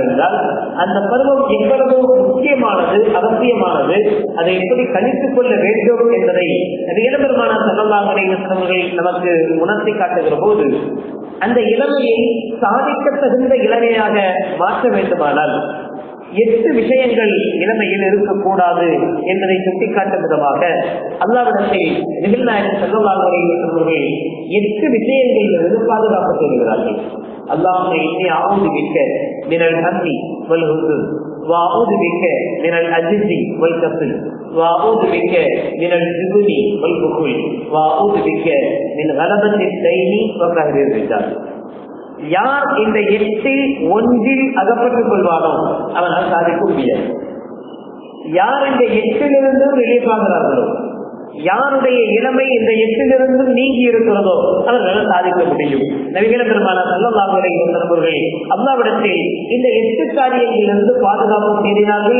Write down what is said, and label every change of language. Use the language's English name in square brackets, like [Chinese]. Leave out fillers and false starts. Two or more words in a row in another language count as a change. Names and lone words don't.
[Tamil] என்றால் அந்த பருவம் எவ்வளவு முக்கியமானது, அவசியமானது, அதை எப்படி கணித்துக் கொள்ள வேண்டும் என்பதை நபிகள் பெருமானார் [Arabic] صلى الله عليه وسلم [Tamil] அவர்கள் நமக்கு உணர்த்தி காட்டுகிற போது, அந்த இளமையை சாதிக்க தகுந்த இளமையாக மாற்ற வேண்டுமானால் 8 விஷயங்கள் இளமையில் இருக்கக்கூடாது என்பதை சுட்டிக்காட்டும் விதமாக அல்லாஹ்விடத்தில் நபிகள் நாயகம் [Arabic] صلى الله عليه وسلم [Tamil] அவர்கள் 8 விஷயங்களிலிருந்து பாதுகாப்பு தேடுகிறார்கள். [Arabic] اللهم إني أعوذ بك من الهم والحزن وأعوذ بك من العجز والكسل وأعوذ بك من الجبن والبخل وأعوذ بك من غلبة الدين وقهر الرجال. [Tamil] யார் இந்த 8 ஒன்றில் அகப்பட்டுக் கொள்வானோ அவனால் சாதிக்க முடியாது. யார் இந்த 8 வெளிப்பாகிறார்களோ, யாருடைய இளமை இந்த 8 நீங்கி இருக்கிறதோ அவர்களால் சாதிக்க முடியும். நபிகள் பெருமானார் [Arabic] صلى الله عليه وسلم [Tamil] அவர்கள் அல்லாஹ்விடத்தில் இந்த 8 காரியங்களிலிருந்து பாதுகாப்பு தேடினார்கள்.